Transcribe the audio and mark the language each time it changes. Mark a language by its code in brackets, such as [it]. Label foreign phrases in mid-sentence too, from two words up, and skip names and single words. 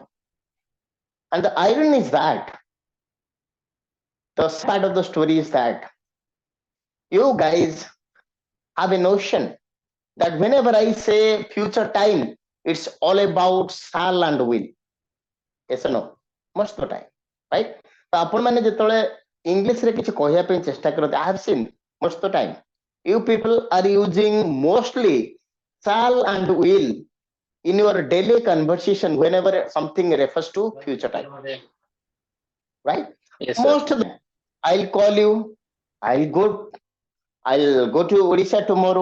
[en] And the irony is that the sad part of the story is that you guys have a notion that whenever I say future time, it's all about shall and will. Yes or no? Most of the time, right? [or] ତ ଆପଣମାନେ ଯେତେବେଳେ ଇଂଲିଶରେ କିଛି କହିବା ପାଇଁ ଚେଷ୍ଟା କରନ୍ତି, [en] I have seen most of the time you people are using mostly shall and will in your daily conversation whenever something refers to future time, right? Yes, sir. Most of them, I'll call you, i'll go I'll go to Odisha tomorrow.